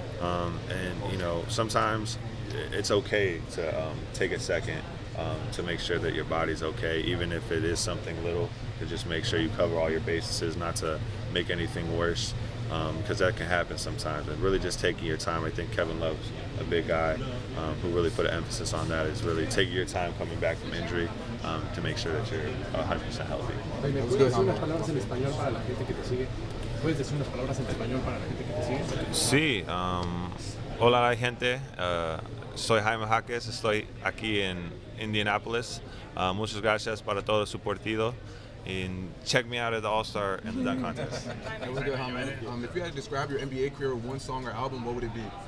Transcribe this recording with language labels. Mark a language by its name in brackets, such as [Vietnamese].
[English] And sometimes it's okay to take a second to make sure that your body's okay, even if it is something little, to just make sure you cover all your bases, not to make anything worse, because that can happen sometimes. And really just taking your time. I think Kevin Love's a big guy who really put an emphasis on that, is really taking your time coming back from injury to make sure that you're 100% healthy. [Spanish] ¿Puedes decir unas palabras en español para la gente que te sigue? ¿Puedes decir unas palabras en español para la gente que te sigue? Sí, hola gente, soy Jaime Jaquez, estoy aquí en Indianapolis. Muchas gracias para todo su partido. [English] And check me out at the All-Star and the dunk contest. That was good, Jaime. If you had to describe your NBA career with one song or album, what would it be?